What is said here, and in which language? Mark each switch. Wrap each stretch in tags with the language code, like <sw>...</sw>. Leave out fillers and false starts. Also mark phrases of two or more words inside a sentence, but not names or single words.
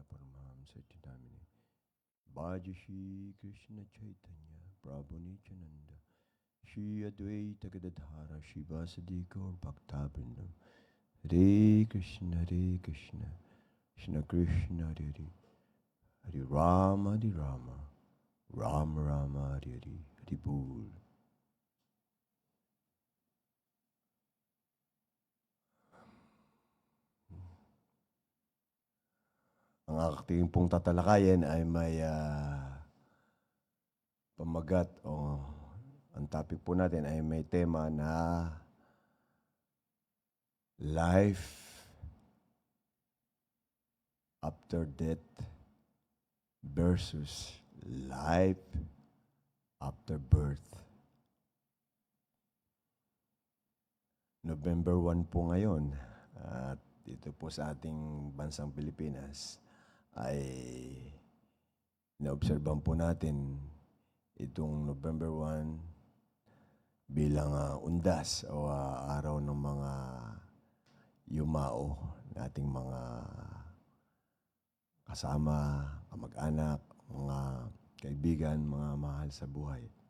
<sa>Paramahamsa Chidamini, Bhaja Shri Krishna Chaitanya, Prabhu Nityananda, Shri Advaita Gadadhara, Shri Vasadi Gaur Bhaktabindam, Hare Krishna, Krishna Krishna, Hare Hare, Hare Rama, Rama Rama, Hare Hare, Hare Bol.</sa> <tl>Ang ating pong tatalakayin ay may pamagat o ang topic po natin ay may tema na</tl> <en>life after death versus life after birth.</en> <tl>November 1 po ngayon at dito po sa ating bansang Pilipinas ay naobserban po natin itong November 1 bilang undas o araw ng mga yumao nating mga kasama, kamag-anak, mga kaibigan, mga mahal sa buhay.</tl>